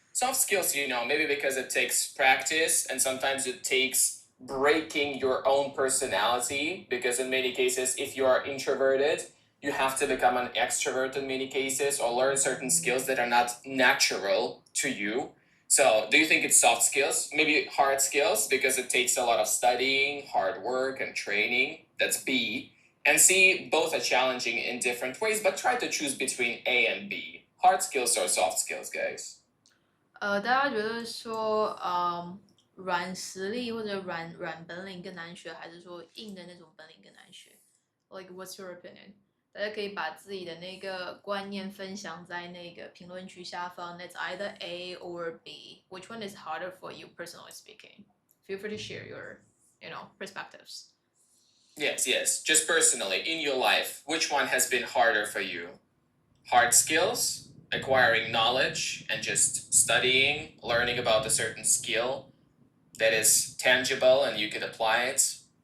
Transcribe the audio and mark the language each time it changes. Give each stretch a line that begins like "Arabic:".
English: Soft skills, maybe because it takes practice and sometimes it takes breaking your own personality, because in many cases, if you are introverted, you have to become an extrovert in many cases or learn certain skills that are not natural to you. So do you think it's soft skills? Maybe hard skills because it takes a lot of studying, hard work, and training. That's B. And C, both are challenging in different ways, but try to choose between A and B. Hard skills or soft skills, guys?
Chinese: 大家觉得说，软实力或者软本领更难学，还是说硬的那种本领更难学 ？
English: Like what's your opinion？
Chinese: 大家可以把自己的那个观念分享在那个评论区下方。
English: That's either A or B. Which one is harder for you, personally speaking? Feel free to share your, perspectives. Yes. Just personally, in your life, which one has been harder for you? Hard skills, acquiring knowledge, and just studying, learning about a certain skill that is tangible and you can apply it?